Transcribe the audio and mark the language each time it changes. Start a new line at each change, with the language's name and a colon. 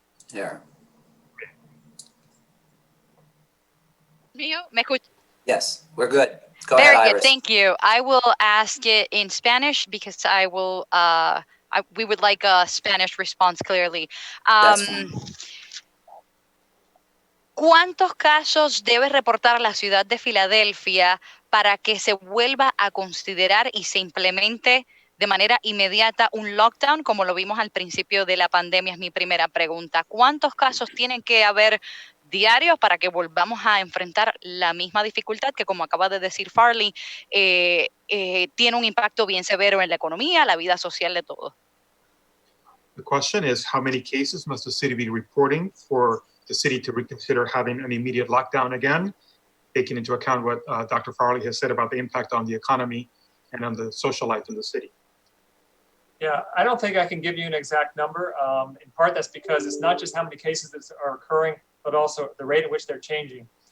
English: There.
Spanish: ¿Mío? ¿Me escucha?
English: Yes, we're good. Go Very ahead, good, Iris. thank you. I will ask it in Spanish because I will, we would like a Spanish response clearly. That's fine.
Spanish: ¿Cuántos casos debe reportar la ciudad de Filadelfia para que se vuelva a considerar y se implemente de manera inmediata un lockdown, como lo vimos al principio de la pandemia? Es mi primera pregunta. ¿Cuántos casos tienen que haber diarios para que volvamos a enfrentar la misma dificultad que, como acaba de decir Farley, tiene un impacto bien severo en la economía, la vida social de todos?
English: The question is, how many cases must the city be reporting for the city to reconsider having an immediate lockdown again, taking into account what Dr. Farley has said about the impact on the economy and on the social life in the city? Yeah, I don't think I can give you an exact number. In part, that's because it's not just how many cases that are occurring, but also the rate at which they're changing.